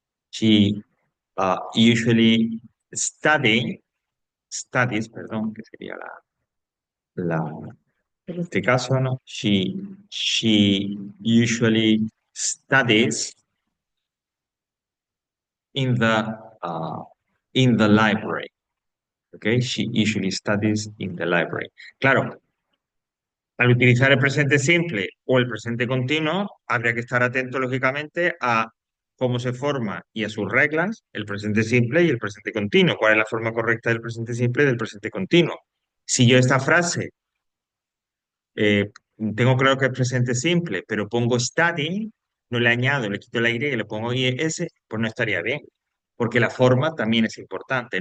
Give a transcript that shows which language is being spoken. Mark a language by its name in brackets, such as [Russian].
[English] She usually studies, [Spanish] perdón, que sería en este caso, ¿no? [English] She usually studies in the, uh, in the library. Okay, she usually studies in the library. [Spanish] Claro, al utilizar el presente simple o el presente continuo, habría que estar atento, lógicamente, a cómo se forma y a sus reglas el presente simple y el presente continuo. ¿Cuál es la forma correcta del presente simple y del presente continuo? Si yo esta frase eh, tengo claro que es presente simple, pero pongo studying, no le añado, le quito la Y y le pongo IS, pues no estaría bien, porque la forma también es importante.